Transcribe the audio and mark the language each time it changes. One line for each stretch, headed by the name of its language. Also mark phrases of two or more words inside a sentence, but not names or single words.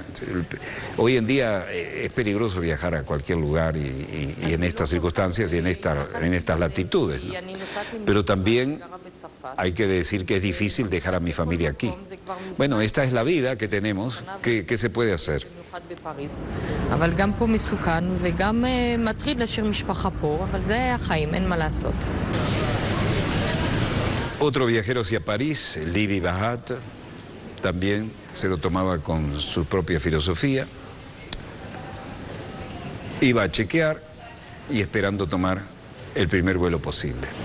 Spanish: Hoy en día es peligroso viajar a cualquier lugar y en estas circunstancias y en estas latitudes, ¿no? Pero también hay que decir que es difícil dejar a mi familia aquí. Bueno, esta es la vida que tenemos, ¿qué se puede hacer?
Hebrew: אבל גם פה מסוכן וגם מטריד להשאיר משפחה פה, אבל זה החיים, אין מה לעשות.
Spanish: Otro viajero hacia París, Libby Bahat, también se lo tomaba con su propia filosofía. Iba a chequear y esperando tomar el primer vuelo posible.